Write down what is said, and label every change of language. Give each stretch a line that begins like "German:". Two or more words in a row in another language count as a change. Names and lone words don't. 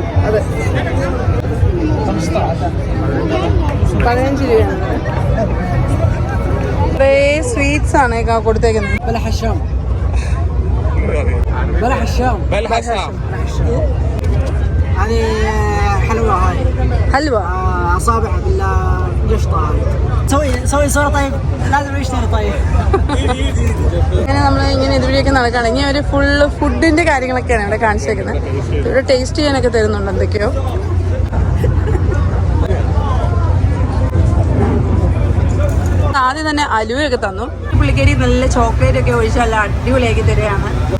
Malayalam: അതെ, 15 രൂപയാണ്. കുറേ സ്വീറ്റ്സ് ആണ് കൊടുത്തേക്കുന്നത്. ഹൽവ
Arabic: أصابع بالقشطة سوي صورة طيب لازم يشتري طيب.
Malayalam: ഇങ്ങനെ നമ്മൾ ഇങ്ങനെ ഇതുവഴിയൊക്കെ നടക്കുകയാണ്. ഇനി ഒരു
English: full food
Malayalam: കാര്യങ്ങളൊക്കെയാണ് ഇവിടെ കാണിച്ചേക്കുന്നത്. ഇവിടെ ടേസ്റ്റ് ചെയ്യാനൊക്കെ തരുന്നുണ്ട് എന്തൊക്കെയോ. ആദ്യം തന്നെ അലുവയൊക്കെ തന്നു. പുള്ളിക്കാരി നല്ല ചോക്ലേറ്റ് ഒക്കെ ഒഴിച്ച് നല്ല അടിപൊളിയാക്കി തരികയാണ്.